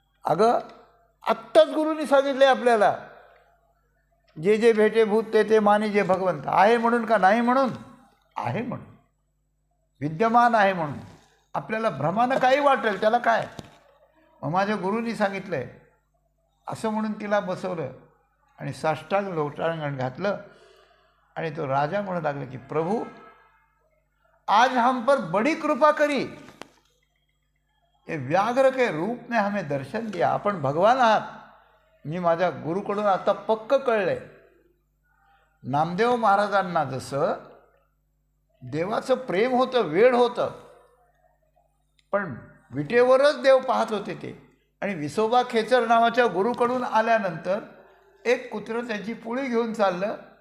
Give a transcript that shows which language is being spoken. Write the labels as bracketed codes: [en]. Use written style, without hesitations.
[mr] अगं आत्ताच गुरुनी सांगितले आपल्याला, जे जे भेटे भूत ते ते माने जे भगवंत. आहे म्हणून का नाही म्हणून? आहे म्हणून, विद्यमान आहे म्हणून. आपल्याला भ्रमानं काही वाटेल त्याला काय. मग माझ्या गुरूंनी सांगितलंय असं म्हणून तिला बसवलं आणि साष्टांग लोटांगण घातलं. आणि तो राजा म्हणू लागला की [hi] प्रभू आज हम पर बड़ी कृपा करी, ये व्याघ्र के रूप में हमें दर्शन दिया. [mr] आपण भगवान आहात. मी माझ्या गुरुकडून आता पक्क कळलंय. नामदेव महाराजांना जसं देवाचं प्रेम होतं, वेड होतं, पण विटेवरच देव पाहत होते ते. आणि विसोबा खेचर नावाच्या गुरुकडून आल्यानंतर एक कुत्रं त्यांची पोळी घेऊन चाललं.